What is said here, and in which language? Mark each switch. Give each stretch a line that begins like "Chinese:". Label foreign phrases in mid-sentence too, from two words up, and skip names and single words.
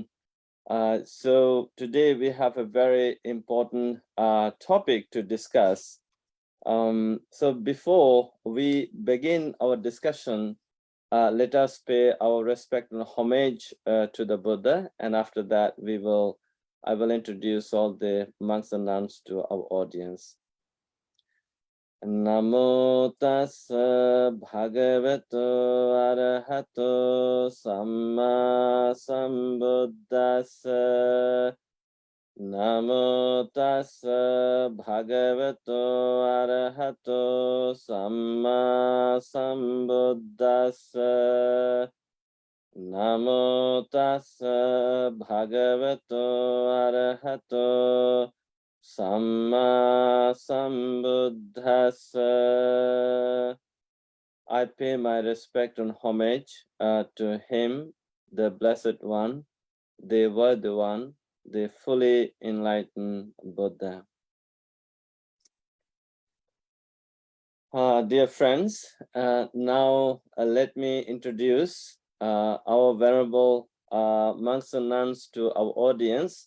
English: So today we have a very important topic to discuss. So before we begin our discussion, let us pay our respect and homage to the Buddha, and after that I will introduce all the monks and nuns to our audience.
Pali: Namo tassa bhagavato arahato samma sambuddhassa. Namo tassa bhagavato arahato samma sambuddhassa. Namo tassa bhagavato arahato samma sambuddhassa.
English: I pay my respect and homage to him, the Blessed One, the Worthy One, the fully enlightened Buddha. Dear friends, now let me introduce our venerable monks and nuns to our audience.